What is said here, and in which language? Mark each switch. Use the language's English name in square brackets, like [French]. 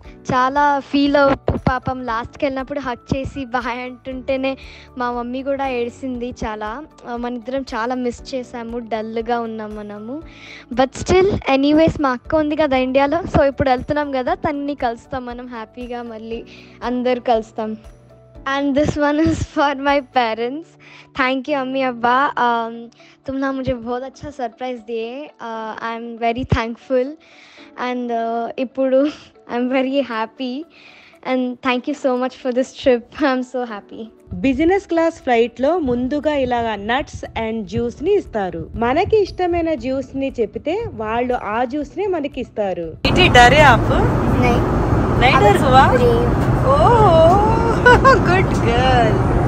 [Telugu] చాలా ఫీల్ పాపం లాస్ట్కి వెళ్ళినప్పుడు హక్ చేసి బాయ్ అంటుంటేనే మా మమ్మీ కూడా ఏడిసింది చాలా. మన ఇద్దరం చాలా మిస్ చేసాము, డల్గా ఉన్నాం మనము. బట్ స్టిల్ ఎనీవేస్ మా అక్క ఉంది కదా ఇండియాలో, సో ఇప్పుడు వెళ్తున్నాం కదా, తన్ని కలుస్తాం మనం హ్యాపీగా, మళ్ళీ అందరు కలుస్తాం. [English] And this one is for my parents. Thank you [Hindi] अम्मी अब्बा, तुमने मुझे बहुत अच्छा सरप्राइज़ दिए. [English] I am very thankful and [Telugu] ఇప్పుడు [English] I am very happy. and thank you so much for this trip. I'm so happy. [Telugu] Business class flight లో ముందుగా ఇలాగా నట్స్ అండ్ జ్యూస్ ని ఇస్తారు. మనకి ఇష్టమైన జ్యూస్ ని చెప్తే వాళ్ళు ఆ జ్యూస్ ని మనకి ఇస్తారు. ఇది డరే ఆప్ नहीं डर हुआ గుడ్ గర్ల్.